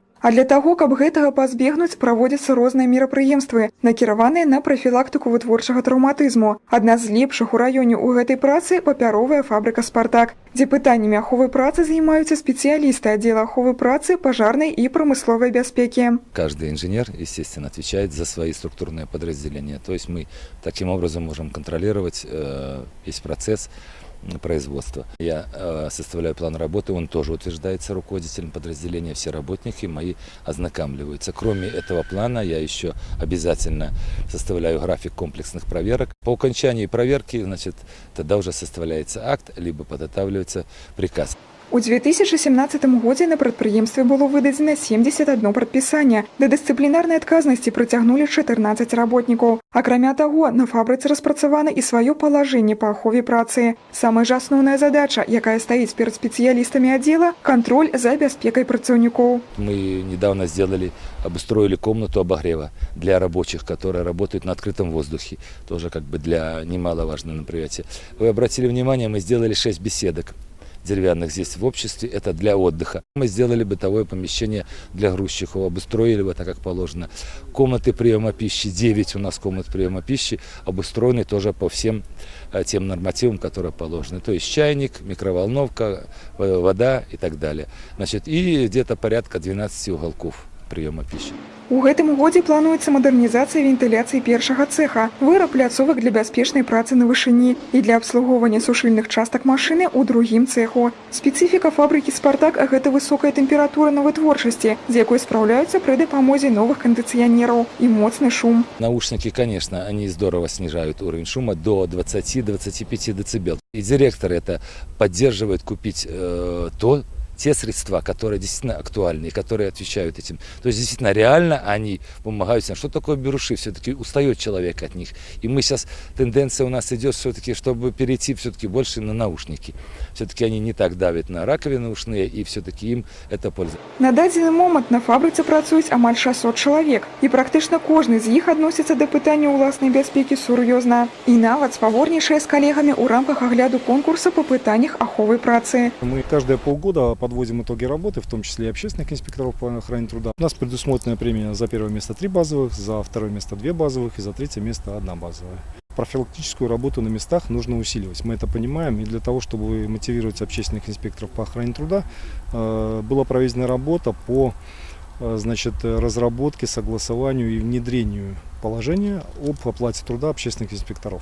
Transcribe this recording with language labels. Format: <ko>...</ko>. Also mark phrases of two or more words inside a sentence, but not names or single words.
<be>А для таго, каб гэтага пазбегнуць, праводзяцца розныя мерапрыемствы, накіраваныя на прафілактыку вытворчага траўматызму. Адна з лепшых у раёне ў гэтай працы папяровая фабрыка «Спартак», дзе пытаннямі аховы працы займаюцца спецыялісты аддзела аховы працы, пажарнай і прамысловай бяспекі.</be> <ru>Каждый инженер, естественно, отвечает за свои структурные подразделения. То есть мы таким образом можем контролировать весь процесс производства. Я составляю план работы, он тоже утверждается руководителем подразделения, все работники мои ознакомливаются. Кроме этого плана я еще обязательно составляю график комплексных проверок. По окончании проверки, значит, тогда уже составляется акт, либо подготавливается приказ.</ru> <be>У 2017 годзе на прадпрыемстве было выдадзена 71 прадпісанне. Да дысцыплінарнай адказнасці прыцягнулі 14 работнікаў. Акрамя таго, на фабрыцы распрацавана і сваё палажэнне па ахове працы. Самая ж асноўная задача, якая стаіць перад спецыялістамі аддзела – контроль за бяспекай працаўнікоў.</be> <ru>Мы недавно обустроили комнату обогрева для рабочих, которые работают на открытом воздухе. Тоже как бы для немаловажного мероприятия. Вы обратили внимание, мы сделали 6 беседок деревянных здесь в обществе, это для отдыха. Мы сделали бытовое помещение для грузчиков, обустроили его так, как положено. Комнаты приема пищи, 9 у нас комнат приема пищи, обустроены тоже по всем тем нормативам, которые положены. То есть чайник, микроволновка, вода и так далее. Значит, и где-то порядка 12 уголков приема пищи.</ru> <be>У гэтым годзе плануецца мадэрнізацыя вентыляцыі першага цэха, выраб пляцовак для бяспечнай працы на вышыні і для абслугоўвання сушыльных частак машыны ў другім цэху. Спецыфіка фабрыкі «Спартак» – гэта высокая тэмпература на вытворчасці, з якой спраўляюцца пры дапамозе новых кондиционераў і моцны шум.</be> <ru>Наушники, конечно, они здорово снижают уровень шума до 20-25 дБ. И директор это поддерживает купить те средства, которые действительно актуальны, которые отвечают этим. То есть действительно реально они помогают. Что такое беруши? Все-таки устает человек от них. И мы сейчас, тенденция у нас идет все-таки, чтобы перейти все-таки больше на наушники. Все-таки они не так давят на раковины ушные, и все-таки им это польза.</ru> <be>На дадзены момант на фабрыцы працуюць амаль 600 чалавек. І практычна кожны з іх адносіцца да пытання ўласнай бяспекі сур'ёзна. І нават спаворнічае з калегамі ў рамках агляду конкурса по пытаннях аховы працы.</be> <ru>Мы каждые полгода подводим итоги работы, в том числе и общественных инспекторов по охране труда. У нас предусмотрена премия за первое место 3 базовых, за второе место 2 базовых и за третье место 1 базовая. Профилактическую работу на местах нужно усиливать. Мы это понимаем, и для того, чтобы мотивировать общественных инспекторов по охране труда, была проведена работа по разработке, согласованию и внедрению положения об оплате труда общественных инспекторов.</ru>